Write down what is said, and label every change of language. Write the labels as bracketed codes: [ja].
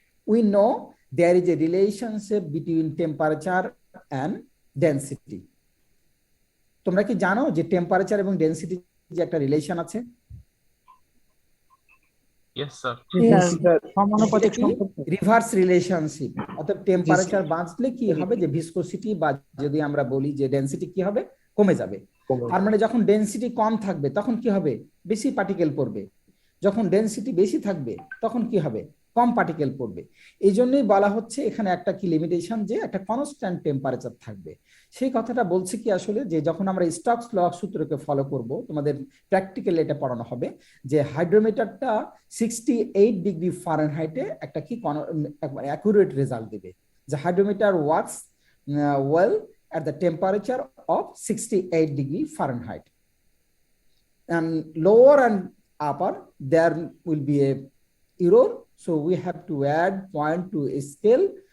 [en] We know there is a relationship between temperature and density. [bn] তোমরা কি জানো যে টেম্পারেচার এবং ডেনসিটি যে একটা রিলেশন আছে? [en] Yes, sir. [bn] এটা কি রিভার্স রিলেশনশিপ। অর্থাৎ টেম্পারেচার বাঁচলে কি হবে, যে ভিসকোসিটি বা যদি আমরা বলি যে ডেনসিটি কি হবে, কমে যাবে। তার মানে যখন ডেনসিটি কম থাকবে তখন কি হবে, বেশি পার্টিকেল পড়বে। যখন ডেনসিটি বেশি থাকবে তখন কি হবে, কম পার্টিকেল পড়বে। এই জন্যই বলা হচ্ছে এখানে একটা কি লিমিটেশন, যে একটা কনস্ট্যান্ট টেম্পারেচার থাকবে। সেই কথাটা বলছে কি আসলে, যে যখন আমরা স্টোকস ল সূত্রকে ফলো করব, তোমাদের প্র্যাকটিক্যালি এটা পড়ানো হবে, যে হাইড্রোমিটারটা 68 ডিগ্রি ফারেনহাইটে একটা কি অ্যাকুরেট রেজাল্ট দিবে। যে [en] Hydrometer works well at the temperature of 68 degree Fahrenheit. And lower and upper, there will be a error. So we have to add point to a scale.